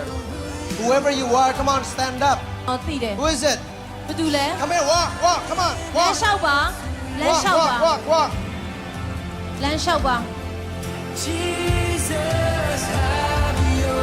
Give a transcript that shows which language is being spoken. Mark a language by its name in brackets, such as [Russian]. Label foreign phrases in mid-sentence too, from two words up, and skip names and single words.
[English] Whoever you are, come on, stand up. [Burmese] ဟောသိတယ် [English] Who is it? [Burmese] ဘာတူလဲ [English] Come here, walk, come on, [Burmese] လမ်း [English] walk. [Burmese] လျှောက်ပါလမ်းလျှောက်ပါ [English] Walk. [Burmese] လမ်းလျှောက်ပါ [English] Jesus, have